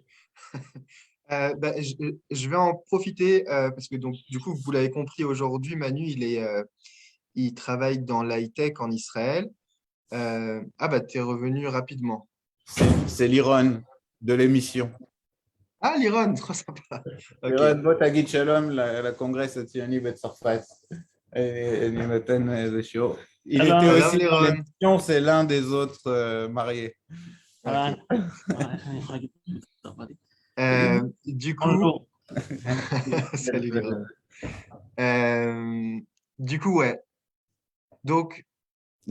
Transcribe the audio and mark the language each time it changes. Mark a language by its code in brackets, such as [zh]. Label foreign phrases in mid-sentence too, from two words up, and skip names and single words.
[fr] Je vais en profiter parce que donc, du coup, vous l'avez compris aujourd'hui, Manu, il travaille dans l'high-tech en Israël. Tu es revenu rapidement. C'est Liron de l'émission. Ah, Liron, trop sympa. Ok. [he] לירון, בוא תגיד שלום לקונגרס הציוני בצרפת. אני נותן איזה שיעור. [fr] Il Alors, était Salam, aussi dans Liron. l'émission, c'est l'un des autres mariés. voilà. Du coup, Bonjour. salut Liron. Du coup, ouais. Donc, tu as